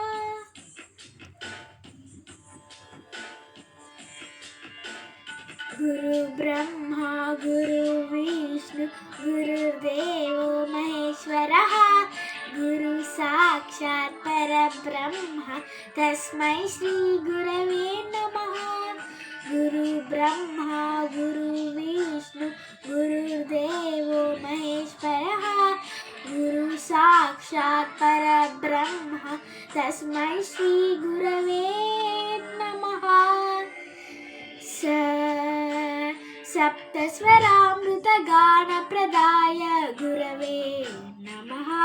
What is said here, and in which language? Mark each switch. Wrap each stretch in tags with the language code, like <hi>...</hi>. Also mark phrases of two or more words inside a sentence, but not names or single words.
<sa>గురు బ్రహ్మ గురు విష్ణు గురుర్దేవో మహేశ్వరః, గురు సాక్షాత్ పరబ్రహ్మ తస్మై శ్రీ గురవే నమః. గురు బ్రహ్మ గురు విష్ణు గురుర్దేవో మహేశ్వరః, గురు సాక్షాత్ साक्षात् परब्रह्म तस्मै श्री गुरवे नमः। सप्तस्वरामृतगानप्रदाय गुरवे नमः।</sa>